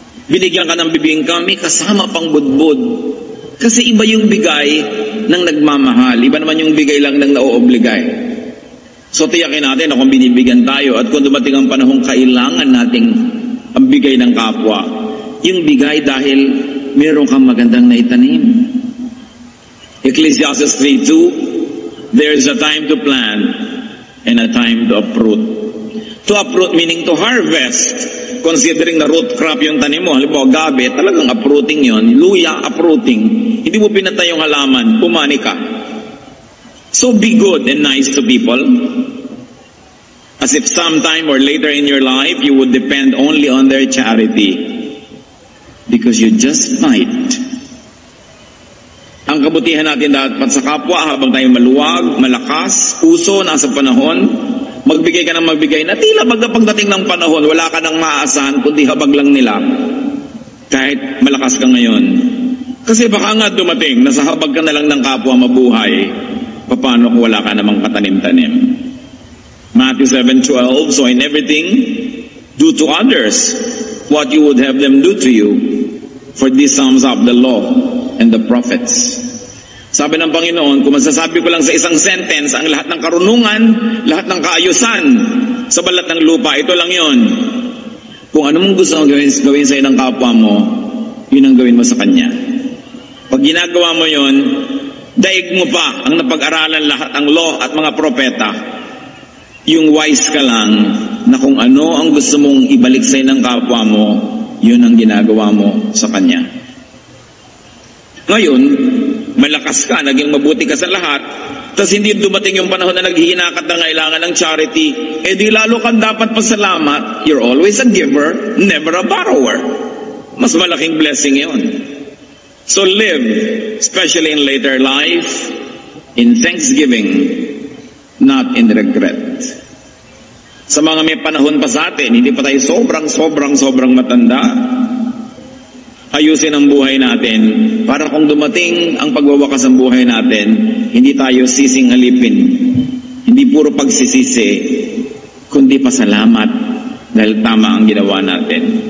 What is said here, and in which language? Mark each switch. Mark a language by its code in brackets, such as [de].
[tl] Binigyan ka ng bibingka, may kasama pang budbud. Kasi iba yung bigay ng nagmamahal. Iba naman yung bigay lang ng nauobligay. So tiyakin natin na kung binibigyan tayo at kung dumating ang panahong kailangan nating ang bigay ng kapwa, yung bigay dahil meron kang magandang naitanim. [en] Ecclesiastes 3:2, there is a time to plant and a time to uproot. To uproot meaning to harvest. [tl] Considering na root crop yung tanim mo, halimbawa gabi, talagang uprooting yon. Luya, uprooting. Hindi mo pinatay yung halaman, pumani ka. [en] So be good and nice to people. As if sometime or later in your life, you would depend only on their charity. Because you just might. [tl] Ang kabutihan natin dapat sa kapwa habang tayo maluwag, malakas, uso, nasa panahon, magbigay ka ng magbigay na tila pagdating ng panahon, wala ka nang maaasahan, kundi habag lang nila. Kahit malakas ka ngayon. Kasi baka nga dumating, nasa habag ka na lang ng kapwa mabuhay, paano kung wala ka namang katanim-tanim? [en] Matthew 7:12, so in everything, do to others what you would have them do to you. For this sums up the law and the prophets. [tl] Sabi ng Panginoon, kung masasabi ko lang sa isang sentence, ang lahat ng karunungan, lahat ng kaayusan sa balat ng lupa, ito lang yon. Kung ano mong gusto mong gawin sa ng kapwa mo, yun ang gawin mo sa kanya. Pag ginagawa mo yon, daig mo pa ang napag-aralan lahat ang law at mga propeta. Yung wise ka lang na kung ano ang gusto mong ibalik sa'yo ng kapwa mo, yun ang ginagawa mo sa kanya. Ngayon, malakas ka, naging mabuti ka sa lahat, tapos hindi dumating yung panahon na naghihinakat na kailangan ng charity, eh di lalo kang dapat pasalamat. [en] You're always a giver, never a borrower. [tl] Mas malaking blessing yun. [en] So live, especially in later life, in thanksgiving, not in regret. [tl] Sa mga may panahon pa sa atin, hindi pa tayo sobrang matanda, ayusin ang buhay natin para kung dumating ang pagwawakas ng buhay natin, hindi tayo sising-alipin, hindi puro pagsisisi, kundi pasalamat dahil tama ang ginawa natin.